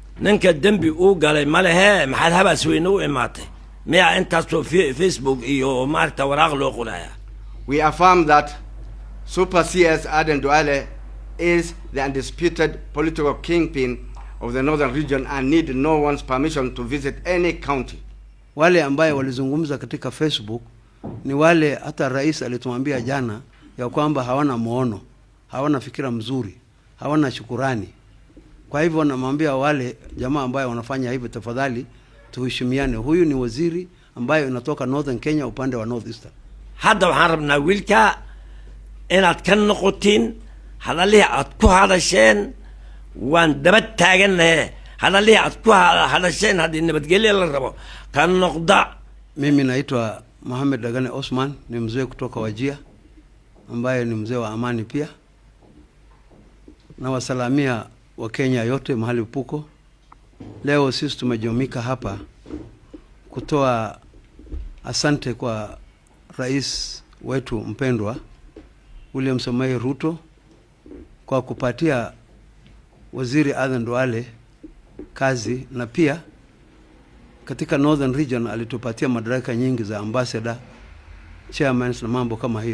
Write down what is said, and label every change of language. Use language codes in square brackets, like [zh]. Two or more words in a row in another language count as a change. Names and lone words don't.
[so] ninka dambi uu galay ma lehe maxaad habaas weyn u imaatay miya intaasoo Facebook iyo maarta waraaq loo qoraya. [en] We affirm that Super CS Aden Duale is the undisputed political kingpin of the northern region and need no one's permission to visit any county. [sw] Wale ambaye walizungumza katika Facebook ni wale hata rais alitumwambia jana ya kwamba hawana muono, hawana fikira mzuri, hawana shukurani. Kwa hivyo namwambia wale jamaa ambaye wanafanya hivyo, tafadhali tuheshimiane. Huyu ni waziri ambaye unatoka Northern Kenya upande wa North Eastern. [so] Hadda waxaan rabnaa wiilka inaad ka noqotiin hadalihii aad ku hadasheen waan daba taaganahay hadalihii aad ku hadasheen haddii nabadgelyo la rabo ka noqda. [sw] Mimi naitwa Mohamed Dagane Osman, ni mzee kutoka Wajia ambaye ni mzee wa amani pia. Na wasalamia wa Kenya yote mahali puko. Leo sisi tumejumuika hapa kutoa asante kwa rais wetu mpendwa William Samoei Ruto kwa kupatia waziri Aden Duale kazi, na pia katika Northern Region alitupatia madaraka nyingi za [en] ambassador, chairman [sw] na mambo kama hiyo.